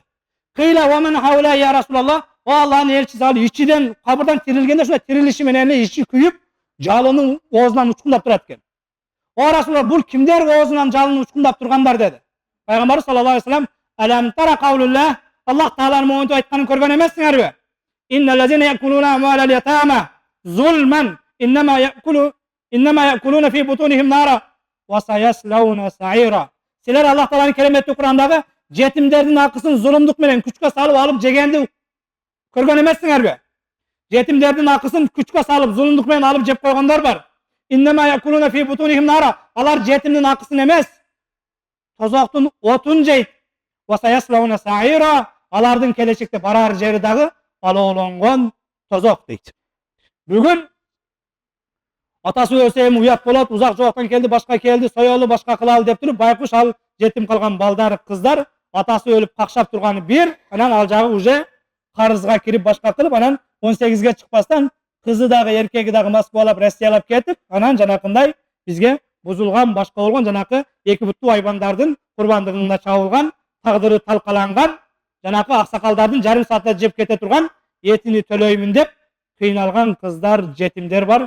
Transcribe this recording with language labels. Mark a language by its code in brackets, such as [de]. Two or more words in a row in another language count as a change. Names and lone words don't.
[ar] قيل ومن هؤلاء يا رسول الله, [ky] о Аллахтын элчиси, ал ичиден кабырдан тирилгенде ошо тирилиши менен ичи күйүп, жалынын оозунан учкундап турат экен. О Расулаллах, бул кимдер оозунан жалынын учкундап тургандар деди. Пайгамбарыбыз [ar] صلى الله عليه وسلم, ألم تر قول الله, [ky] Аллах тааланын моунтип айтканын көргөн эмессиңерби? [ar] إن الذين يأكلون أموال اليتامى ظلما إنما يأكلون في بطونهم نارا وسيصلون سعيرا. [ky] Силер Аллах тааланын кереметтүү Курандагы жетимдердин акысын зулумдук менен күчкө салып алып жегенди көргөн эмессиңерби? Жетимдердин акысын күчкө салып зулумдук менен алып жеп койгондор бар. [ar] إنما يأكلون في بطونهم نارا. [ky] Алар жетимдин акысын эмес, тозоктун отун жейт. [ar] وسيصلون سعيرا. [ky] Алардын келечекте барар жери дагы алоолонгон тозок дейт. Бүгүн атасы өлсө эми уят болот, узак жоктон келди, башка келди, соёлу башка кылалы деп туруп, байкуш ал жетим калган балдар, кыздар атасы өлүп какшап турганы бир, анан ал жагы уже карызга кирип башка кылып, анан 18ге чыкпастан кызы дагы эркеги дагы Москвалап, Россиялап кетип, анан жанакындай бизге бузулган, башка болгон жанакы эки буттуу айбандардын курбандыгына чабылган, тагдыры талкаланган, жанакы аксакалдардын жарым саатта жеп кете турган этини төлөймүн деп кыйналган кыздар, жетимдер бар.